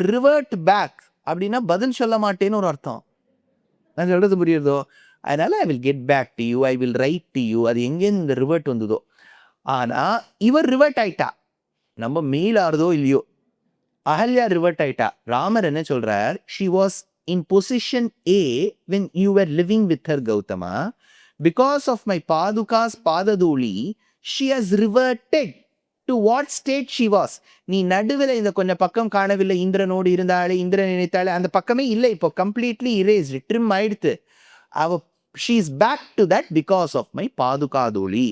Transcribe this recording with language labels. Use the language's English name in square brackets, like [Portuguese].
[Tamil] Revert back அப்படின்னா பதில் சொல்ல மாட்டேன்னு ஒரு அர்த்தம். நான் சொல்றது புரியுறதோ? அதனால [English] I will get back to you, I will write to you, [Tamil] அது எங்கேருந்து இந்த ரிவர்ட் வந்ததோ. ஆனா இவர் ரிவர்ட் ஆயிட்டா, நம்ம மெயில் ஆறுதோ இல்லையோ, அகல்யா ரிவர்ட் ஆயிட்டா. ராமர் என்ன சொல்றார்? [English] she was in position A when you were living with her Gautama. Because of my padukas padaduli, she has reverted to what state she was. [Tamil] நீ நடுவில் இந்த கொஞ்சம் பக்கம் காணவில்லை, இந்திரனோடு இருந்தாலே, இந்திரன் நினைத்தாலே, அந்த பக்கமே இல்லை. இப்போ [English] completely erased, [Tamil] ட்ரிம் ஆயிடுத்து. அவ [English] she is back to that because of my padukaduli.